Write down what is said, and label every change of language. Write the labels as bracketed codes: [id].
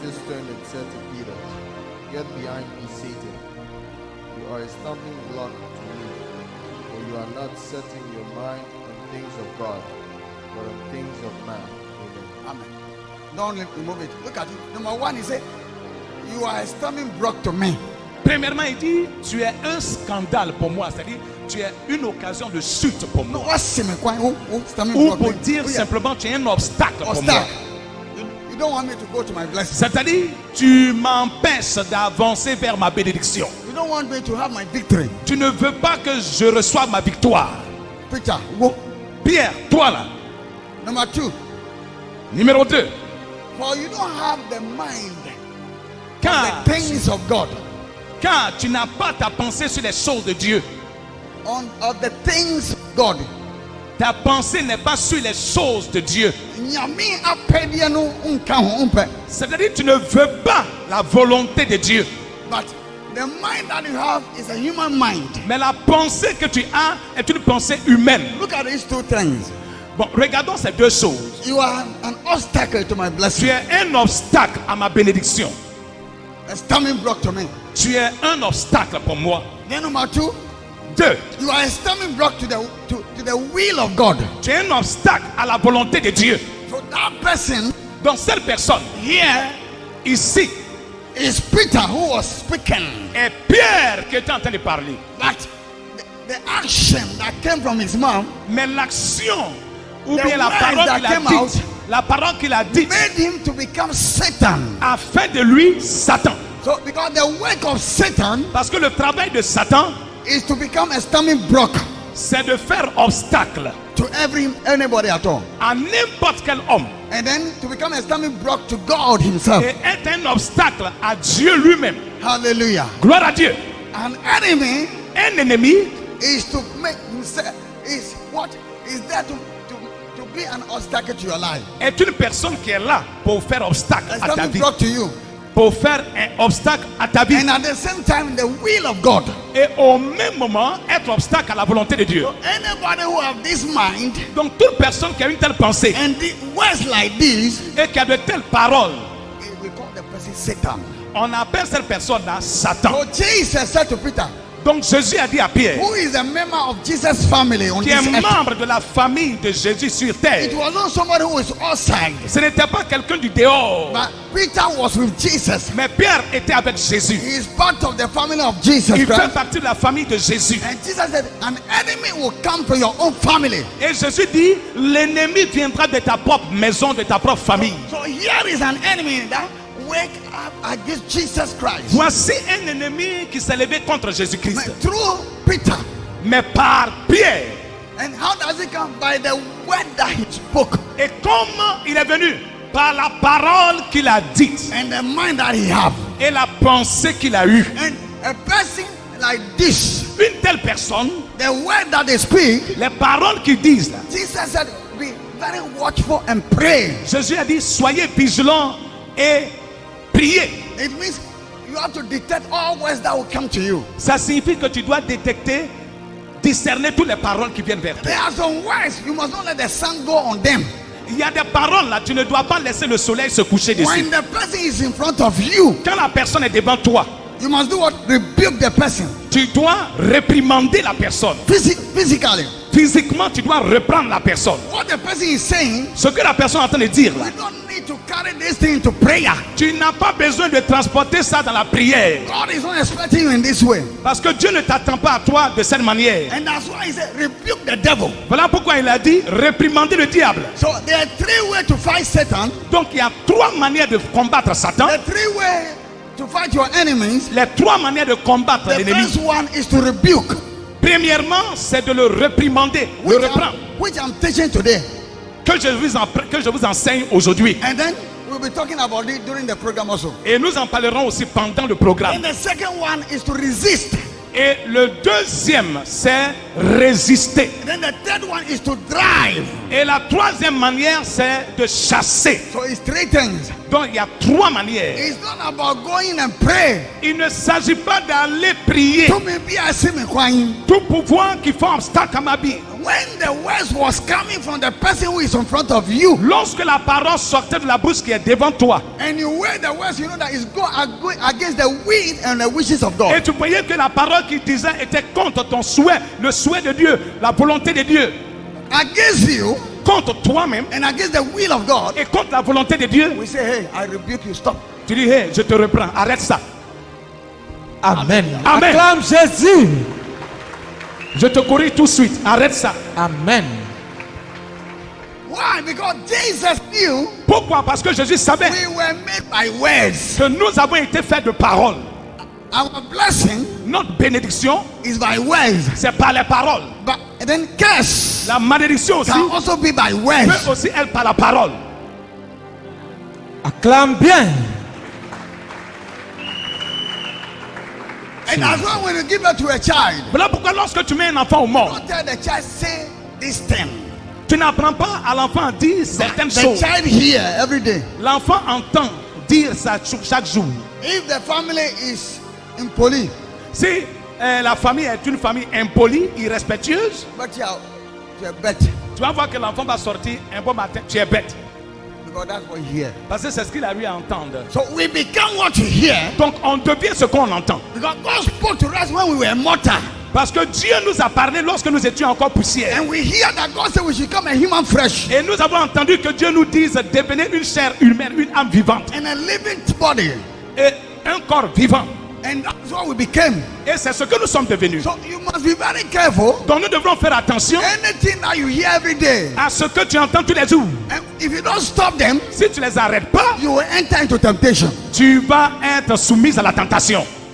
[en] Jesus turned and said to Peter, "Get behind me, Satan. You are a stumbling block to me, for you are not setting your mind on things of God, but on things of man." Amen. Amen. Don't remove it. Look at it. Number one, he said, you are a stumbling block to me. [fr] Premièrement, il dit, tu es un scandale pour moi. C'est-à-dire, tu es une occasion de chute pour moi. Ou pour dire simplement, tu es un obstacle pour moi. [en] You don't want me to go to my blessing. [fr] C'est-à-dire, tu m'empêches d'avancer vers ma bénédiction. [en] You don't want me to have my victory. [fr] Tu ne veux pas que je reçoive ma victoire. [en] Peter, go. [fr] Pierre, toi là. [en] Number two. [fr] Numéro 2. [en] For you don't have the mind [fr] Car [en] of the things of God. [fr] Car tu n'as pas ta pensée sur les choses de Dieu. [en] Of the things of God. [fr] Ta pensée n'est pas sur les choses de Dieu. C'est-à-dire tu ne veux pas la volonté de Dieu. [en] But the mind that you have is a human mind. [fr] Mais la pensée que tu as est une pensée humaine. [en] Look at these two things. [fr] Bon, regardons ces deux choses. [en] You are an obstacle to my blessing. [fr] Tu es un obstacle à ma bénédiction. [en] A stumbling block to me. [fr] Tu es un obstacle pour moi. [en] Then number two. [fr] 2. [en] You are a stumbling block to the will of God. [fr] Tu es un obstacle à la volonté de Dieu. [en] So that person, [fr] donc cette personne [en] here, [fr] ici, [en] is Peter who was speaking. [fr] Et Pierre qui était en train de parler. [en] But the action that came from his mouth, [fr] mais l'action ou bien la parole qu'il a dite, la parole qu'il a dite, [en] made him to become Satan. [fr] A fait de lui Satan. [en] So because the work of Satan, [fr] parce que le travail de Satan [en] is to become a stumbling block. [fr] C'est de faire obstacle [en] to anybody at all. [fr] À n'importe quel homme. [en] And then to become a stumbling block to God himself. [fr] Et être un obstacle à Dieu lui-même. [en] Hallelujah. [fr] Gloire à Dieu. [en] An enemy, [fr] un ennemi, [en] is to make himself is there to be an obstacle to your life. [fr] Est une personne qui est là pour faire obstacle à ta vie. [en] Block to you. [fr] Pour faire un obstacle à ta vie. [en] And at the same time, the will of God. [fr] Et au même moment, être obstacle à la volonté de Dieu. [en] So anybody who have this mind, [fr] donc toute personne qui a une telle pensée, [en] and words like this, [fr] et qui a de telles paroles, [en] we call the person Satan. [fr] On appelle cette personne là Satan. [en] So Jesus said to Peter, [fr] donc Jésus a dit à Pierre, [en] who is a member of Jesus' family on [fr] qui est membre de la famille de Jésus sur terre. [en] It was not somebody who is outside. [fr] Ce n'était pas quelqu'un du dehors. [en] But Peter was with Jesus. [fr] Mais Pierre était avec Jésus. [en] He is part of the family of Jesus. [fr] Il fait partie de la famille de Jésus. [en] And Jesus said, an enemy will come to your own family. [fr] Et Jésus dit, l'ennemi viendra de ta propre maison, de ta propre famille. [en] So here is an enemy that wake up against Jesus Christ. [fr] Voici un ennemi qui s'est levé contre Jésus-Christ. [en] Through Peter. [fr] Mais par Pierre. [en] And how does it come? By the word that he spoke. [fr] Et comment il est venu? Par la parole qu'il a dite. [en] And the mind that he have. [fr] Et la pensée qu'il a eue. [en] And a person like this. [fr] Une telle personne. [en] The word that they speak. [fr] Les paroles qu'ils disent. [en] Jesus said, be very watchful and pray. [fr] Jésus a dit, soyez vigilants et priez. [en] It means you have to detect all words that will come to you. [fr] Ça signifie que tu dois détecter, discerner toutes les paroles qui viennent vers toi. [en] There are some words you must not let the sun go on them. [fr] Il y a des paroles là, tu ne dois pas laisser le soleil se coucher dessus. [en] When the person is in front of you, [fr] quand la personne est devant toi, [en] you must do what? Rebuke the person. [fr] Tu dois réprimander la personne. [en] Physically. [fr] Physiquement, tu dois reprendre la personne. [en] What the person is saying, [fr] Ce que la personne est en train de dire là, [en] we don't need to carry this thing to prayer. [fr] tu n'as pas besoin de transporter ça dans la prière. [en] God is not expecting you in this way. [fr] Parce que Dieu ne t'attend pas à toi de cette manière. [en] And that's why he said, rebuke the devil. [fr] Voilà pourquoi il a dit réprimandez le diable. [en] So there are 3 ways to fight Satan. [fr] Donc il y a 3 manières de combattre Satan. [en] The 3 ways to fight your enemies. [fr] Les 3 manières de combattre [en] The [fr] l'ennemi. [en] first one is to rebuke, [fr] Premièrement, c'est de le réprimander, le reprendre. [en] which I'm teaching today. [fr] Que je vous enseigne aujourd'hui. [en] And then we'll be talking about it during the program also. [fr] Et nous en parlerons aussi pendant le programme. [en] And the second one is to resist. [fr] Et le deuxième, c'est résister. [en] Then the third one is to drive. [fr] Et la troisième manière, c'est de chasser. [en] So it's 3 things. [fr] Donc il y a 3 manières. [en] It's not about going and pray. [fr] Il ne s'agit pas d'aller prier. [en] To me be a semi crying. [fr] Tout pouvoir qui fait obstacle à ma vie. [en] When the words was coming from the person who is in front of you, [fr] Lorsque la parole sortait de la bouche qui est devant toi, [en] and you wear the words, you know that it's go against the will and the wishes of [fr] et [en] God. [fr] tu voyais que la parole qu'il disait était contre ton souhait, le souhait de Dieu, la volonté de Dieu, [en] Against you [fr] contre toi-même [en] and against the will of God, [fr] et contre la volonté de Dieu. [en] we say, hey, I rebuke you, stop. [fr] Tu dis, hey, je te reprends, arrête ça. [en] Amen. [fr] Amen. Acclame Jésus. Je te corrige tout de suite, arrête ça. Amen. [en] Why? Because Jesus knew [fr] Pourquoi? Parce que Jésus savait [en] we were made by words. [fr] que nous avons été faits de paroles. [en] Our blessing [fr] Notre bénédiction, [en] is by words. [fr] c'est par les paroles. [en] But then curse [fr] La malédiction aussi, [en] can also be by [fr] peut [en] words. [fr] aussi être par la parole. Acclame bien. [en] And as well when you give birth to a child, [fr] Voilà pourquoi lorsque tu mets un enfant au monde, [en] don't tell the child, say this thing. [fr] tu n'apprends pas à l'enfant à dire certaines [en] The [fr] choses. [en] child hear every day. [fr] L'enfant entend dire ça chaque jour. [en] If the family is [fr] impoli, Si la famille est une famille impolie, irrespectueuse, [en] but you are bet. [fr] tu vas voir que l'enfant va sortir un bon matin, tu es bête. [en] Because that's what you hear. [fr] Parce que c'est ce qu'il a eu à entendre. [en] So we become what you hear. [fr] Donc on devient ce qu'on entend. [en] Because God spoke to us when we were mortal. [fr] Parce que Dieu nous a parlé lorsque nous étions encore poussière. [en] And we hear that God said we should come a human flesh [fr] Et nous avons entendu que Dieu nous dise devenez une chair humaine, une âme vivante. [en] and a living body. [fr] Et un corps vivant. [en] And that's what we became. [fr] Et c'est ce que nous sommes devenus. [en] So you must be very careful. [fr] Donc nous devrons faire attention [en] Anything that you hear every day, [fr] à ce que tu entends tous les jours. [en] and if you don't stop them, [fr] Si tu les arrêtes pas, [en] you will enter into temptation. [fr] tu vas être soumise à la tentation.